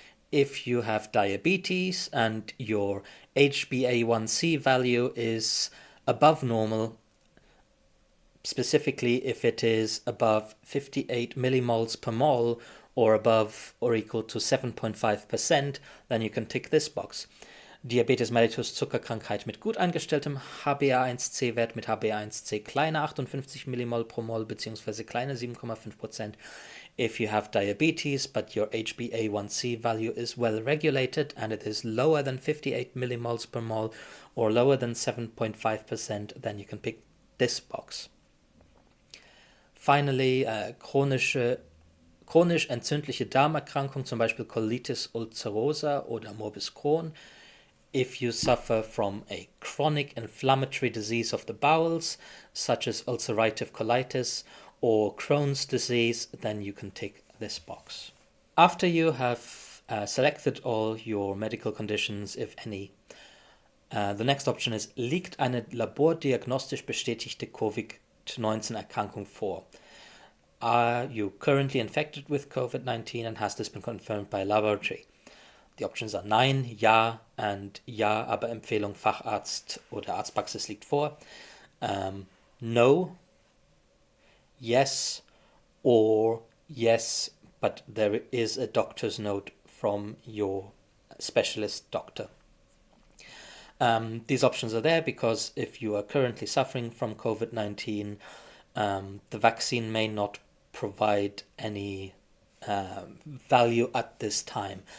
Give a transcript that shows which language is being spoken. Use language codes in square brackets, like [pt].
[en] If you have diabetes and your HbA1c value is above normal, specifically if it is above 58 millimoles per mol or above or equal to 7.5%, then you can tick this box. [de] Diabetes mellitus, Zuckerkrankheit mit gut eingestelltem HbA1c-Wert, mit HbA1c kleiner 58 Millimol pro Mol bzw. kleiner 7,5%. [en] If you have diabetes but your HbA1c value is well regulated and it is lower than 58 millimoles per mol or lower than 7.5%, then you can pick this box. Finally, [de] chronisch entzündliche Darmerkrankung, zum Beispiel Colitis ulcerosa oder Morbus Crohn. [en] If you suffer from a chronic inflammatory disease of the bowels, such as ulcerative colitis or Crohn's disease, then you can tick this box. After you have selected all your medical conditions, if any, the next option is, [de] liegt eine labordiagnostisch bestätigte COVID-19 Erkrankung vor? [en] Are you currently infected with COVID-19 and has this been confirmed by a laboratory? [de] Die [en] Options are [de] Nein, Ja [en] and [de] Ja, aber Empfehlung Facharzt oder Arztpraxis liegt vor. [en] No, Yes, or Yes, but there is a doctor's note from your specialist doctor. These options are there because if you are currently suffering from COVID-19, the vaccine may not provide any value at this time.